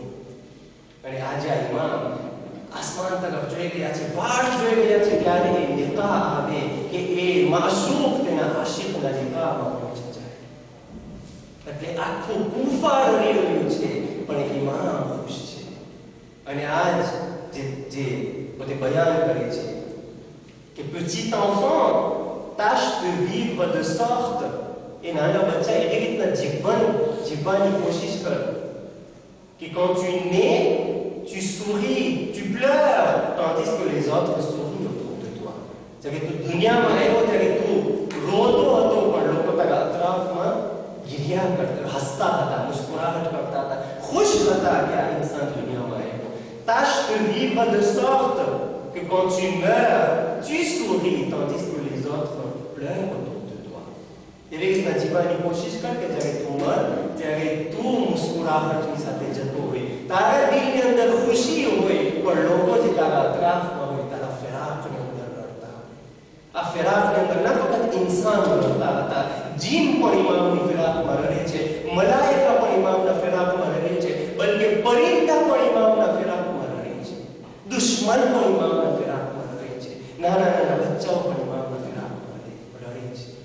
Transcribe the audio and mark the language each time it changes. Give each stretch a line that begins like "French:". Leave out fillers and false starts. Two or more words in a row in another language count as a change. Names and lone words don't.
Gujarati: અને આજે આ ઇમામ આસમાન તરફ જોઈ ગયા છે, વાટ જોઈ ગયા છે ક્યારે એ લિકા આવે કે એ માશૂક તેના આશિકના લિકામાં પહોંચે જાય. એટલે આખું કુફા રડી રહ્યું છે, પણ ઇમામ ખુશ છે. અને આજ જે પોતે બયાન કરે છે કે
French: petit enfant tâche de vivre de sorte,
Gujarati: એ નાના બચ્ચા એવી રીતના જીવવાની કોશિશ કર કે
French: quand tu nais, tu souris, tu pleures, tandis que les autres sourient autour de toi.
Gujarati: જ્યારે તું દુનિયામાં આવ્યો ત્યારે તું રોતો હતો, પણ લોકો તારા અતરાફમાં ગિરિયા કરતા, હસતા હતા, મુસ્કુરાહટ કરતા હતા, ખુશ હતા કે આ ઇન્સાન દુનિયામાં આવ્યો.
French: Tâche de vivre de sorte que quand tu meurs, tu souris, tandis que les autres pleurent autour de toi.
Gujarati: એવી રીતના જીવવાની કોશિશ કર કે જ્યારે તું મર ત્યારે તું મુસ્કુરાહટની સાથે જતો હોય, તારા દિલની અંદર ખુશી હોય, પણ લોકો જે તારા અતરાફમાં હોય તારા ફિરાકની અંદર રડતા હોય. આ ફિરાકની અંદર ના ફક્ત ઇન્સાન રડતા હતા, જીન પણ ઇમામની ફિરાકમાં રડે છે, મલાઈકા પણ ઇમામના ફિરાકમાં રડે છે, બલકે પરિંદા પણ ઇમામના ફિરાકમાં રડે છે, દુશ્મન પણ ઇમામના ફિરાકમાં રડે છે, નાના બચ્ચાઓ પણ ઇમામના ફિરાકમાં રડે છે.